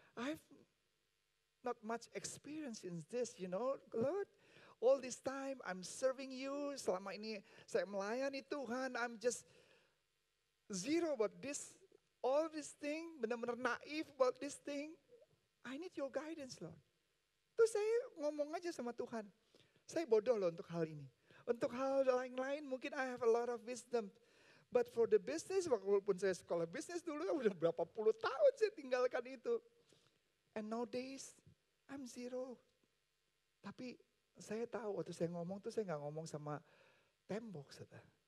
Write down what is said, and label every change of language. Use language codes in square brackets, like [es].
[en] I've not much experience in this, you know, Lord. All this time I'm serving you. [id] Selama ini saya melayani Tuhan. [en] I'm just zero about this. All this thing, [id] benar-benar naif [en] about this thing. I need your guidance, Lord. [id] Terus saya ngomong aja sama Tuhan. Saya bodoh loh untuk hal ini. Untuk hal lain-lain mungkin [en] I have a lot of wisdom. But for the business, [id] walaupun saya sekolah bisnis dulu, udah berapa puluh tahun saya tinggalkan itu. [en] And nowadays, I'm zero. [id] Tapi saya tahu waktu saya ngomong tuh saya gak ngomong sama tembok, saudara.